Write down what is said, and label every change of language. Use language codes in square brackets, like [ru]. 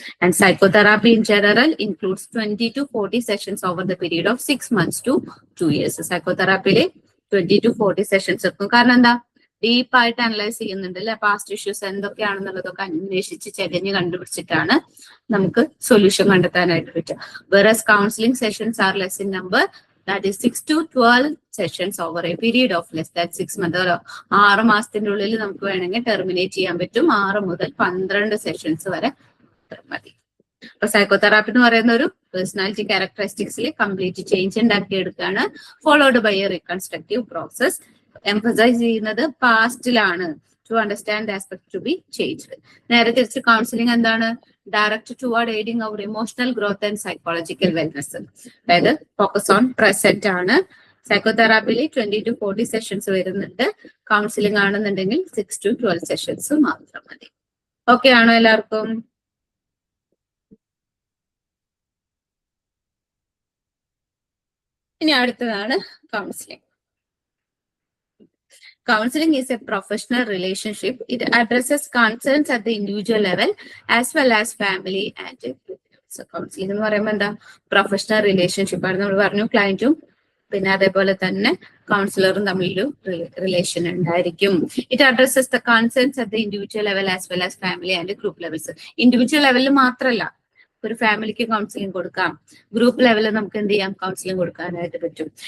[en] And psychotherapy in general includes 20 to 40 sessions over the period of 6 months to 2 years. [ml] സൈക്കോതെറാപ്പിയില് 20 to 40 sessions എടുക്കും. കാരണം എന്താ, ഡീപ്പായിട്ട് analyse ചെയ്യുന്നുണ്ട് അല്ലെ, പാസ്റ്റ് ഇഷ്യൂസ് എന്തൊക്കെയാണെന്നുള്ളതൊക്കെ അന്വേഷിച്ച് ചെകഞ്ഞ് കണ്ടുപിടിച്ചിട്ടാണ് നമുക്ക് സൊല്യൂഷൻ കണ്ടെത്താനായിട്ട് പറ്റുക. [en] Whereas counselling sessions are less in number, that is 6 to 12 sessions over a period of less than 6 months. [ml] 6 മാസത്തിന്റെ ഉള്ളിൽ നമുക്ക് വേണമെങ്കിൽ ടെർമിനേറ്റ് ചെയ്യാൻ പറ്റും. 6 മുതൽ 12 സെഷൻസ് വരെ മതി. അപ്പൊ സൈക്കോതെറാപ്പി എന്ന് പറയുന്ന ഒരു personality ക്യാരക്ടറിസ്റ്റിക്സിൽ complete change ഉണ്ടാക്കിയെടുക്കുകയാണ്, [en] Followed by a reconstructive process. [ml] Emphasise ചെയ്യുന്നത് പാസ്റ്റിലാണ്, [en] To understand the aspect to be changed. [ml] നേരെ തിരിച്ച് കൗൺസിലിംഗ് എന്താണ്, [en] Direct toward aiding our emotional growth and psychological wellness. [ml] അതായത് ഫോക്കസ് ഓൺ പ്രസന്റ് ആണ്. സൈക്കോതെറാപ്പിയിൽ 20 to 40 സെഷൻസ് വരുന്നുണ്ട്. Counselling ആണെന്നുണ്ടെങ്കിൽ 6 to 12 sessions മാത്രം മതി. ഓക്കെ ആണോ എല്ലാവർക്കും? ഇനി അടുത്തതാണ് counselling. [en] Counseling is a professional relationship. It addresses concerns at the individual level as well as family and group. [ml] So counseling എന്ന് പറയുമ്പോൾ എന്താ, പ്രൊഫഷണൽ റിലേഷൻഷിപ്പ് ആണ്. നമ്മൾ പറഞ്ഞു ക്ലയന്റും പിന്നെ അതേപോലെ തന്നെ കൗൺസിലറും തമ്മിലൊരു റിലേഷൻ ഉണ്ടായിരിക്കും. [en] It addresses the concerns at the individual level as well as family and group levels. [ml] Individual ലെവലിൽ മാത്രമല്ല, ഒരു ഫാമിലിക്ക് കൗൺസിലിംഗ് കൊടുക്കാം, ഗ്രൂപ്പ് ലെവലിൽ നമുക്ക് എന്ത് ചെയ്യാം, കൗൺസിലിംഗ് കൊടുക്കാനായിട്ട് പറ്റും.